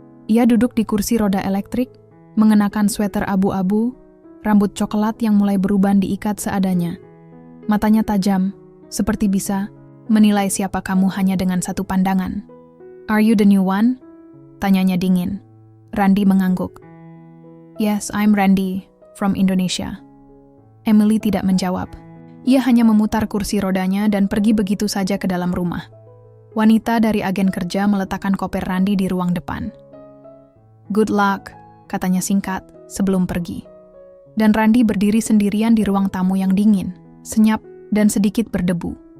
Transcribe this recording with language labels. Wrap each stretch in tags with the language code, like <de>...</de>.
<id>Ia duduk di kursi roda elektrik, mengenakan sweater abu-abu, rambut coklat yang mulai beruban diikat seadanya. Matanya tajam, seperti bisa menilai siapa kamu hanya dengan satu pandangan.</id> <en>Are you the new one?</en> <id>Tanyanya dingin. Randy mengangguk.</id> <en>Yes, I'm Randy, from Indonesia.</en> <id>Emily tidak menjawab. Ia hanya memutar kursi rodanya dan pergi begitu saja ke dalam rumah. Wanita dari agen kerja meletakkan koper Randy di ruang depan.</id> <en>Good luck,</en> <id>katanya singkat sebelum pergi. Dan Randy berdiri sendirian di ruang tamu yang dingin, senyap, dan sedikit berdebu.</id>